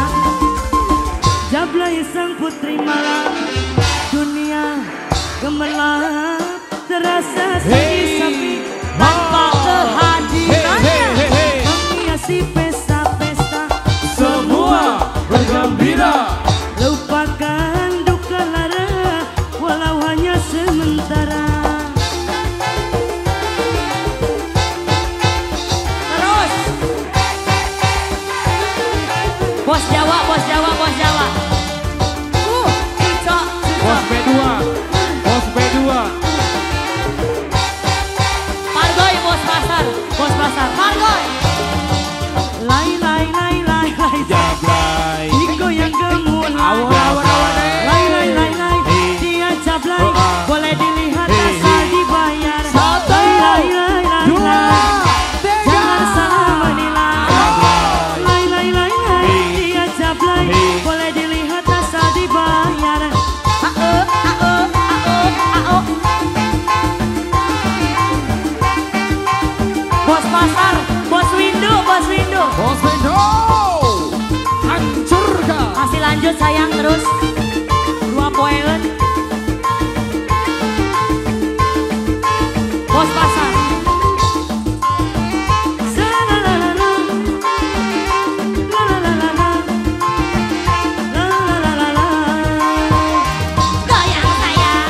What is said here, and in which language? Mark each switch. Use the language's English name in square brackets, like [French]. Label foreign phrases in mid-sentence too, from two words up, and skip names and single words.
[Indonesian] Jablay sang putri malam, dunia gemerlap, terasa sunyi sepi tanpa kehadirannya, menghiasi pesta-pesta, Semua bergembira. lupakan duka lara, walau hanya sementara. Terus Bos Jawa. Cicok. Bos B2. Margoy, bos pasar. Margoy. Lai. Jablay. Digoyang gemulai. Lai. Dia Jablay, boleh dilihat asal dibayar. Lai. Jangan salah menilai. Lai. Dia Jablay, boleh dilihat asal dibayar. Bos pasar, bos Windu. Hancurkan. Masih lanjut sayang terus. 2 poin. Bos pasar. Goyang sayang.